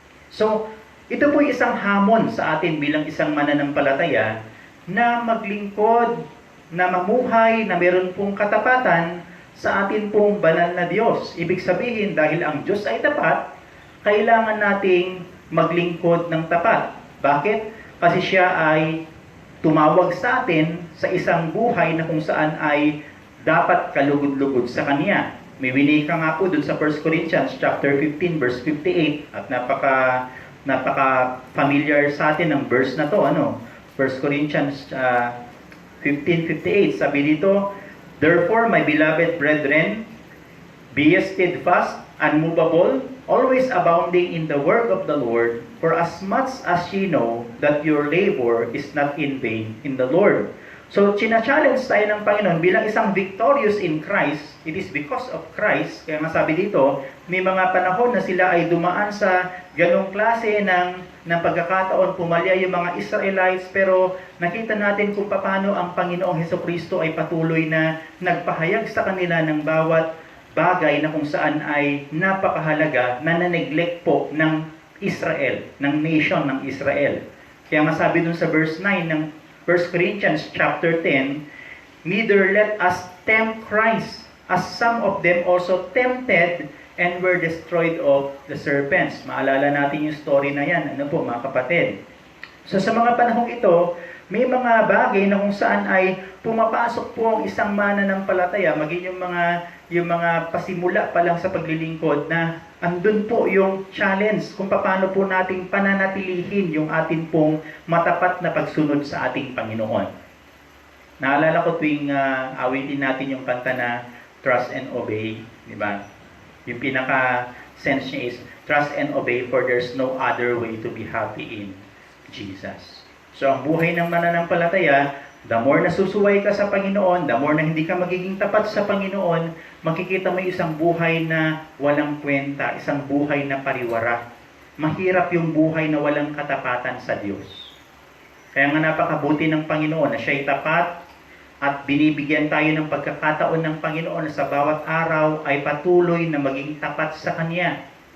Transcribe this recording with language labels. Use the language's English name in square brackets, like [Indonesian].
[Filipino] So, ito po isang hamon sa atin bilang isang mananampalataya na maglingkod, na mamuhay, na meron pong katapatan sa atin pong banal na Diyos. Ibig sabihin, dahil ang Diyos ay tapat, kailangan nating maglingkod ng tapat. Bakit? Kasi siya ay tumawag sa atin sa isang buhay na kung saan ay dapat kalugod-lugod sa Kanya. May winika nga po dun sa 1 Corinthians chapter 15 verse 58 at napaka familiar sa atin ng verse na to, 1 Corinthians 15:58, sabi dito, [English] "Therefore, my beloved brethren, be steadfast, unmovable, always abounding in the work of the Lord, for as much as ye know that your labor is not in vain in the Lord." [Filipino] So, china-challenge tayo ng Panginoon bilang isang victorious in Christ. [English] It is because of Christ. [Filipino] Kaya nga sabi dito, may mga panahon na sila ay dumaan sa ganong klase ng pagkakataon, pumalya yung mga Israelites, pero nakita natin kung paano ang Panginoong Hesukristo ay patuloy na nagpahayag sa kanila ng bawat bagay na kung saan ay napakahalaga na na-neglect po ng Israel, ng nation ng Israel. Kaya nga sabi dun sa verse 9 ng 1 Corinthians chapter 10, [English] "Neither let us tempt Christ, as some of them also tempted and were destroyed of the serpents." [Filipino] Maalala natin yung story na yan, mga kapatid. So sa mga panahong ito, may mga bagay na kung saan ay pumapasok po ang isang mananampalataya, maging yung mga pasimula pa lang sa paglilingkod na andun po yung challenge kung paano po nating pananatilihin yung atin pong matapat na pagsunod sa ating Panginoon. Naalala ko tuwing awitin natin yung kanta na Trust and Obey, di ba? Yung pinaka-sense niya is, [English] trust and obey for there's no other way to be happy in Jesus. [Filipino] So ang buhay ng mananampalataya, the more nasusuway ka sa Panginoon, the more na hindi ka magiging tapat sa Panginoon, makikita mo isang buhay na walang kwenta, isang buhay na pariwara. Mahirap yung buhay na walang katapatan sa Diyos. Kaya nga napakabuti ng Panginoon na siya'y tapat at binibigyan tayo ng pagkakataon ng Panginoon na sa bawat araw ay patuloy na maging tapat sa Kanya.